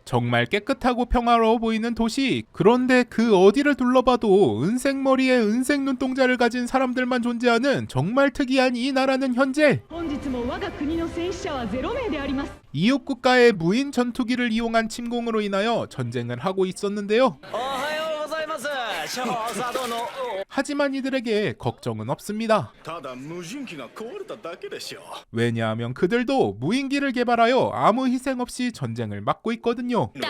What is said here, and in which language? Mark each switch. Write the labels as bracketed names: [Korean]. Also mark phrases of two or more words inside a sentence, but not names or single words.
[Korean] 정말 깨끗하고 평화로워 보이는 도시. 그런데 그 어디를 둘러봐도 은색 머리에 은색 눈동자를 가진 사람들만 존재하는 정말 특이한 이 나라는 현재 [Japanese] 本日も我が国の戦死者は0名であります。 [Korean] 이웃 국가의 무인 전투기를 이용한 침공으로 인하여 전쟁을 하고 있었는데요. 하지만 이들에게 걱정은 없습니다. 왜냐하면 그들도 무인기를 개발하여 아무 희생 없이 전쟁을 막고 있거든요.